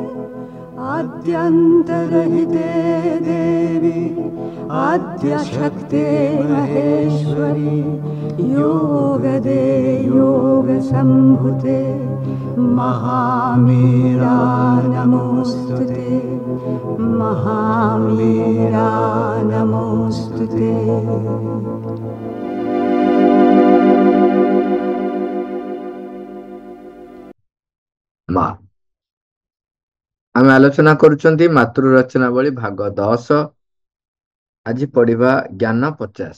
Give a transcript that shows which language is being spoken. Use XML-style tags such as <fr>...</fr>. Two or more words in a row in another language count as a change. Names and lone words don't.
<sa>आद्यन्तरहिते देवी आद्यशक्ते महेश्वरी योगदे योगसम्भुते महामीरा नमोऽस्तुते महामीरा नमोऽस्तुते।</sa> <or>ମା ଆମେ ଆଲୋଚନା କରୁଛନ୍ତି ମାତୃରଚନାବଳୀ ଭାଗ 10। ଆଜି ପଢିବା ଜ୍ଞାନ 50।</or>